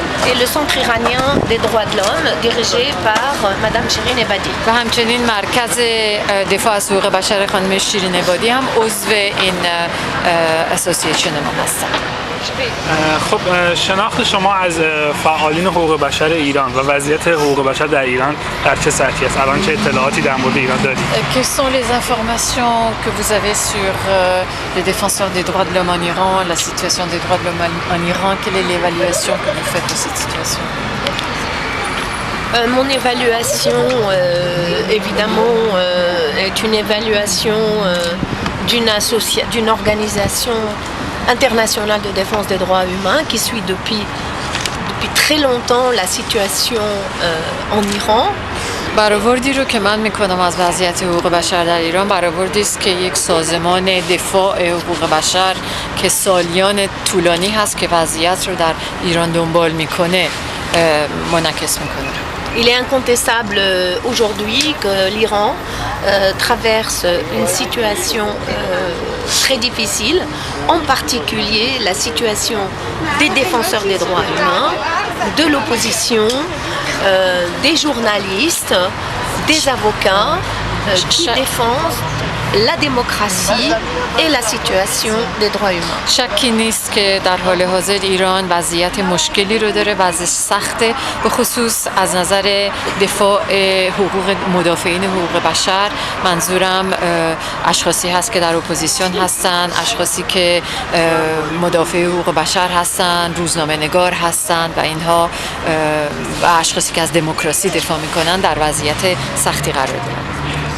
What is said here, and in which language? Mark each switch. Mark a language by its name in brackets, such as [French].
[French] Et le centre iranien des droits de l'homme dirigé par Madame Shirin Ebadi. [Persian] و همچنین مرکز دفاع از حقوق بشر خانم شیرین عبادی هم عضو این اسوسییشن ما هستن. خب شناخت شما از فعالین حقوق بشر ایران و وضعیت حقوق بشر در ایران در چه سطحی است؟ الان چه اطلاعاتی در مورد ایران دارید؟ [French] Quelles sont les informations que vous avez sur les défenseurs des droits de l'homme en Iran, la situation des droits de l'homme en Iran? Quelle est l'évaluation que vous faites de cette situation? Mon évaluation, évidemment, est une évaluation d'une organisation internationale de défense des droits humains qui suit depuis très longtemps la situation en Iran. [Persian] برآوردی رو که من میکنم از وضعیت حقوق بشر در ایران برآوردی است که یک سازمان دفاع حقوق بشر که سالیان طولانی هست که وضعیت رو در ایران دنبال میکنه منعکس میکنه. [French] Il est incontestable aujourd'hui que l'Iran traverse une situation très difficile, en particulier la situation des défenseurs des droits humains, de l'opposition, des journalistes, des avocats qui défendent la démocratie et la situation des droits humains. [Persian] شکی نیست که در حال حاضر ایران وضعیت مشکلی رو داره، وضعیت سخته، به خصوص از نظر دفاع حقوق مدافعین حقوق بشر. منظورم اشخاصی هست که در اپوزیسیون هستن، اشخاصی که مدافع حقوق بشر هستن، روزنامه نگار هستن و اینها و اشخاصی که از دموکراسی دفاع میکنن در وضعیت سختی قرار دارن.